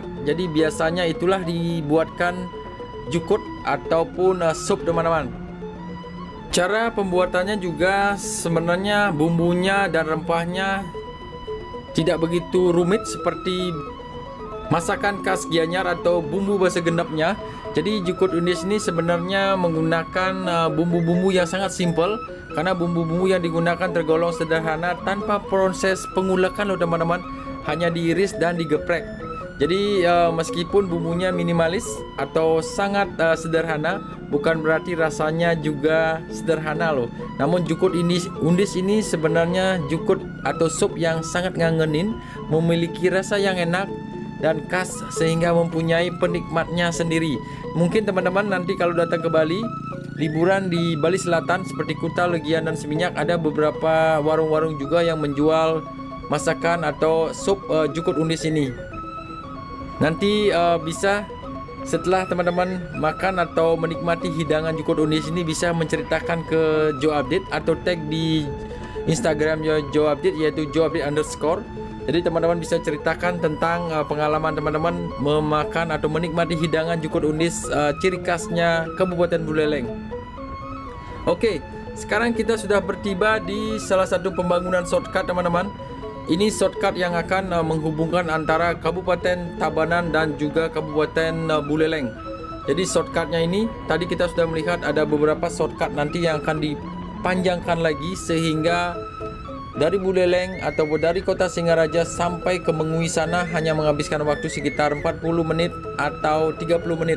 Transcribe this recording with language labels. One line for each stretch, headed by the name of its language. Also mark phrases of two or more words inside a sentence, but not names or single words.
Indonesian: Jadi biasanya itulah dibuatkan jukut ataupun sup teman-teman. Cara pembuatannya juga sebenarnya bumbunya dan rempahnya tidak begitu rumit seperti masakan khas Gianyar atau bumbu bahasa gendapnya. Jadi jukut undis ini sebenarnya menggunakan bumbu-bumbu yang sangat simpel, karena bumbu-bumbu yang digunakan tergolong sederhana tanpa proses pengulakan loh teman-teman, hanya diiris dan digeprek. Jadi meskipun bumbunya minimalis atau sangat sederhana, bukan berarti rasanya juga sederhana loh. Namun jukut undis ini sebenarnya jukut atau sup yang sangat ngangenin, memiliki rasa yang enak dan khas sehingga mempunyai penikmatnya sendiri. Mungkin teman-teman nanti kalau datang ke Bali, liburan di Bali Selatan seperti Kuta, Legian dan Seminyak, ada beberapa warung-warung juga yang menjual masakan atau sup jukut undis ini. Nanti bisa setelah teman-teman makan atau menikmati hidangan jukut undis ini, bisa menceritakan ke Joe Update atau tag di Instagram Joe Update, yaitu Joe Update _ Jadi teman-teman bisa ceritakan tentang pengalaman teman-teman memakan atau menikmati hidangan jukut undis ciri khasnya Kabupaten Buleleng. Oke, sekarang kita sudah bertiba di salah satu pembangunan shortcut teman-teman. Ini shortcut yang akan menghubungkan antara Kabupaten Tabanan dan juga Kabupaten Buleleng. Jadi shortcutnya ini tadi kita sudah melihat ada beberapa shortcut nanti yang akan dipanjangkan lagi, sehingga dari Buleleng atau dari kota Singaraja sampai ke Mengui sana hanya menghabiskan waktu sekitar 40 menit atau 30 menit.